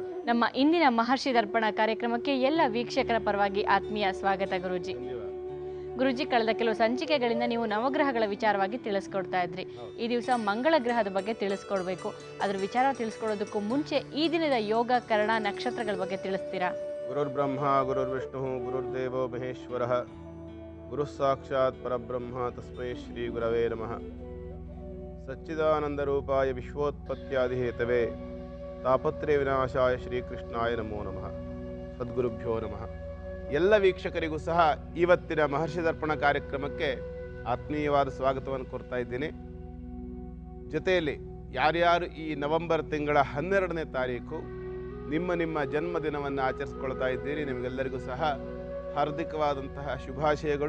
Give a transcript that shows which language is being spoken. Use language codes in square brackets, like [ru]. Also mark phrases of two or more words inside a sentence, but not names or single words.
[kn] ನಮ್ಮ ಇಂದಿನ ಮಹರ್ಷಿ ದರ್ಪಣ ಕಾರ್ಯಕ್ರಮಕ್ಕೆ ಎಲ್ಲ ವೀಕ್ಷಕರ ಪರವಾಗಿ ಆತ್ಮೀಯ ಸ್ವಾಗತ ಗುರೂಜಿ. ಗುರೂಜಿ, ಕಳೆದ ಕೆಲವು ಸಂಚಿಕೆಗಳಿಂದ ನೀವು ನವಗ್ರಹಗಳ ವಿಚಾರವಾಗಿ ತಿಳಿಸ್ಕೊಡ್ತಾ ಇದ್ರಿ. ಈ ದಿವಸ ಮಂಗಳ ಗ್ರಹದ ಬಗ್ಗೆ ತಿಳಿಸ್ಕೊಡ್ಬೇಕು. ಅದ್ರ ವಿಚಾರ ತಿಳಿಸ್ಕೊಡೋದಕ್ಕೂ ಮುಂಚೆ ಈ ದಿನದ ಯೋಗ, ಕರ್ಣ, ನಕ್ಷತ್ರಗಳ ಬಗ್ಗೆ ತಿಳಿಸ್ತೀರಾ? [sa] ಗುರುರ್ ಬ್ರಹ್ಮ ಗುರುರ್ ವಿಷ್ಣು ಗುರುರ್ದೇವೋ ಮಹೇಶ್ವರ ಗುರು ಸಾಕ್ಷಾತ್ ಪರಬ್ರಹ್ಮ ತಸ್ಮೈ ಶ್ರೀ ಗುರವೇ ನಮಃ. ಸಚ್ಚಿದಾನಂದ ರೂಪಾಯ ವಿಶ್ವೋತ್ಪತ್ಯಾದಿ ಹೇತವೇ ತಾಪತ್ರಯ ವಿನಾಶಾಯ ಶ್ರೀಕೃಷ್ಣಾಯ ನಮೋ ನಮಃ. ಸದ್ಗುರುಭ್ಯೋ ನಮಃ. [kn] ಎಲ್ಲ ವೀಕ್ಷಕರಿಗೂ ಸಹ ಇವತ್ತಿನ ಮಹರ್ಷಿ ದರ್ಪಣ ಕಾರ್ಯಕ್ರಮಕ್ಕೆ ಆತ್ಮೀಯವಾದ ಸ್ವಾಗತವನ್ನು ಕೊಡ್ತಾ ಇದ್ದೀನಿ. ಜೊತೆಯಲ್ಲಿ ಯಾರ್ಯಾರು ಈ ನವೆಂಬರ್ ತಿಂಗಳ 12ನೇ ತಾರೀಕು ನಿಮ್ಮ ಜನ್ಮದಿನವನ್ನು ಆಚರಿಸ್ಕೊಳ್ತಾ ಇದ್ದೀರಿ, ನಿಮಗೆಲ್ಲರಿಗೂ ಸಹ ಹಾರ್ದಿಕವಾದಂತಹ ಶುಭಾಶಯಗಳು.